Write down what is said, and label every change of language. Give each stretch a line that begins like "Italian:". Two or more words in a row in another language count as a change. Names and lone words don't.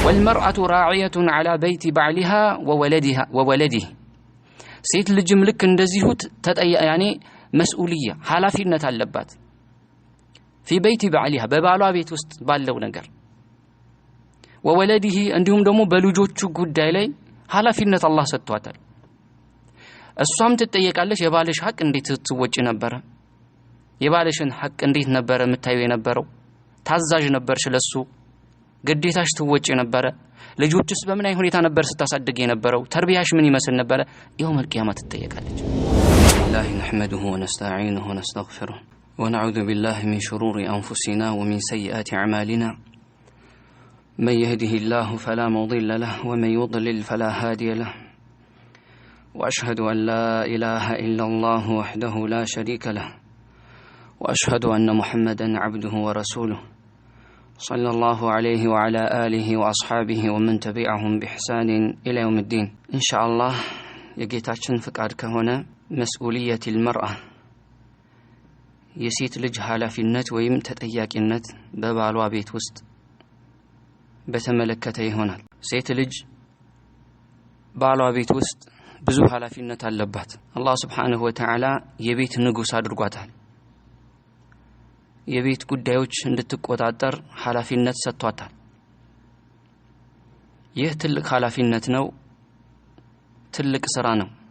Arabic: والمرأة راعية على بيت بعلها وولده
Amharic: ሴት ልጅም ልክ እንደዚሁ ያኔ መስኡልያ ሐላፊነት አለባት
Arabic: في بيت بعلها
Amharic: በባሏ ቤት ውስጥ ባለው ነገር وولده እንዲሁም ደግሞ በልጆቹ ጉዳይ ላይ ሐላፊነት አላህ ሰጥቷታል እሷም ትጠየቃለች የባልሽ ሐቅ እንዴት ትወጪ ነበር የባልሽን ሐቅ እንዴት ነበር የምታዩ የነበረው ታዛዥ ነበርሽ ለሱ ግዴታሽ ትወጪ ነበር ልጆችስ በምን አይነት ሁኔታ ነበር ስታሳድግ የነበረው ተርቢያሽ ምን ይመስል ነበር
Arabic: يوم القيامة
Amharic: ትጠየቃለች
Arabic: الله نحمده ونستعينه ونستغفره ونعوذ بالله من شرور أنفسنا ومن سيئات أعمالنا من يهده الله فلا مضل له ومن يضلل فلا هادي له وأشهد أن لا إله إلا الله وحده لا شريك له وأشهد أن محمدًا عبده ورسوله صلى الله عليه وعلى آله وأصحابه ومن تبعهم بإحسان إلى يوم الدين إن شاء الله يجيتاችን
Amharic: ፍቃድ ከሆነ
Arabic: مسؤولية المرأة
Amharic: የሴት ልጅ ኃላፊነት ወይም ተጠያቂነት በባሏ ቤት ውስጥ በተመለከተ ይሆናል ሴት ልጅ ባሏ ቤት ውስጥ ብዙ ኃላፊነት አለባት አላህ
Arabic: سبحانه وتعالى
Amharic: የቤት ንጉስ አድርጓታል የቤት ጉዳዮች እንድትቆጣጠር ኃላፊነት ሰጥቷታል ይህ ትልቅ ኃላፊነት ነው ትልቅ ሥራ ነው